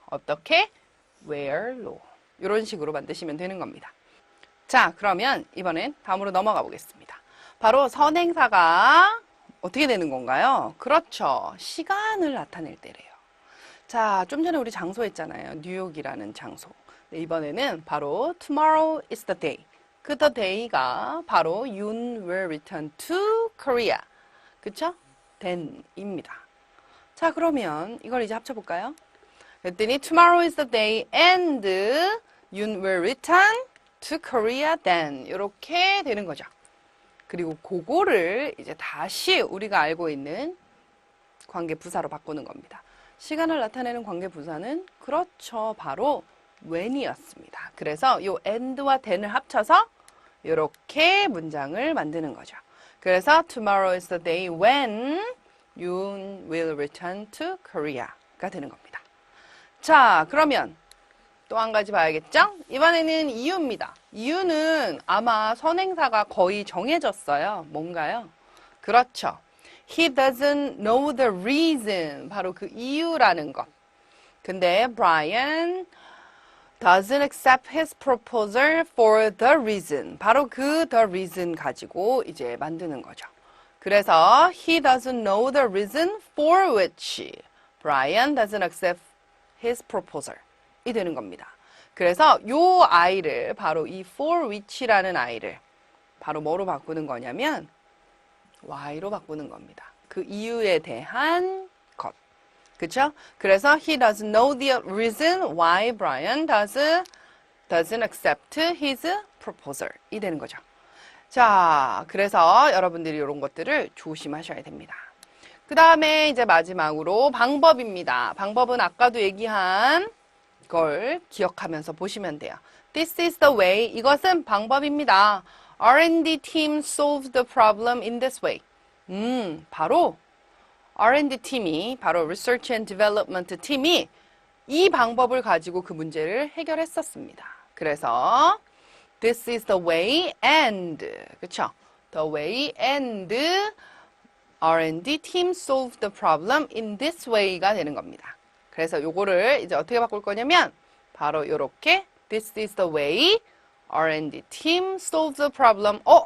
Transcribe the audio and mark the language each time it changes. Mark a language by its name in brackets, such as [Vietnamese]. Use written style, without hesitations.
[Korean] 어떻게? where로. 이런 식으로 만드시면 되는 겁니다. 자, 그러면 이번엔 다음으로 넘어가 보겠습니다. 바로 선행사가 어떻게 되는 건가요? 그렇죠. 시간을 나타낼 때래요. 자, 좀 전에 우리 장소 했잖아요. 뉴욕이라는 장소. [English] 네, [Korean] 이번에는 바로 [English] tomorrow is the day. 그 the day [Korean] 가 바로 [English] Yoon will return to Korea. [Korean] 그쵸? then입니다. 자, 그러면 이걸 이제 합쳐볼까요? 그랬더니 [English] tomorrow is the day and Yoon will return to Korea then. [Korean] 이렇게 되는 거죠. 그리고 그거를 이제 다시 우리가 알고 있는 관계부사로 바꾸는 겁니다. 시간을 나타내는 관계부사는 그렇죠. 바로 when이었습니다. 그래서 이 and와 then을 합쳐서 이렇게 문장을 만드는 거죠. 그래서 [English] tomorrow is the day when Yoon will return to Korea [Korean] 가 되는 겁니다. 자, 그러면 또 한 가지 봐야겠죠? 이번에는 이유입니다. 이유는 아마 선행사가 거의 정해졌어요. 뭔가요? 그렇죠. [English] He doesn't know the reason. [Korean] 바로 그 이유라는 것. 근데 [English] Brian doesn't accept his proposal for the reason. [Korean] 바로 그 the reason 가지고 이제 만드는 거죠. 그래서 [English] he doesn't know the reason for which Brian doesn't accept his proposal. [Korean] 이 되는 겁니다. 그래서 요 아이를 바로 이 for which라는 아이를 바로 뭐로 바꾸는 거냐면 why로 바꾸는 겁니다. 그 이유에 대한 것. 그쵸? 그래서 [English] he doesn't know the reason why Brian doesn't accept his proposal. [Korean] 이 되는 거죠. 자, 그래서 여러분들이 이런 것들을 조심하셔야 됩니다. 그 다음에 이제 마지막으로 방법입니다. 방법은 아까도 얘기한 걸 기억하면서 보시면 돼요. [English] This is the way. [Korean] 이것은 방법입니다. [English] R&D team solved the problem in this way. [Korean] 바로 R&D 팀이, 바로 Research and Development 팀이 이 방법을 가지고 그 문제를 해결했었습니다. 그래서 [English] This is the way and, [Korean] 그쵸? [English] The way and R&D team solved the problem in this way [Korean] 가 되는 겁니다. 그래서 요거를 이제 어떻게 바꿀 거냐면 바로 요렇게 [English] This is the way R&D team solved the problem.